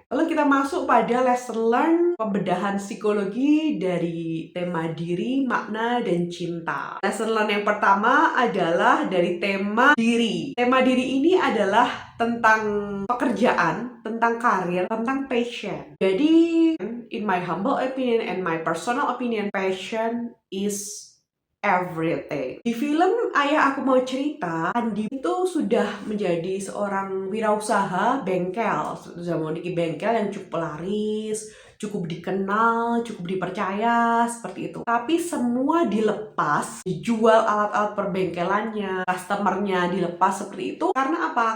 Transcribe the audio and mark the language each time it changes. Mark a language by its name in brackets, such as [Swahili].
[Indonesian] Lalu kita masuk pada lesson learn pembedahan psikologi dari tema diri, makna, dan cinta. Lesson learn yang pertama adalah dari tema diri. Tema diri ini adalah tentang pekerjaan, tentang karir, tentang passion. [English] Jadi in my humble opinion and my personal opinion, passion is everything. [Indonesian] Di film Ayah Aku Mau Cerita, Andi itu sudah menjadi seorang wirausaha bengkel, sudah memiliki bengkel yang cukup laris, cukup dikenal, cukup dipercaya, seperti itu. Tapi semua dilepas, dijual alat-alat perbengkelannya, customernya dilepas seperti itu. Karena apa?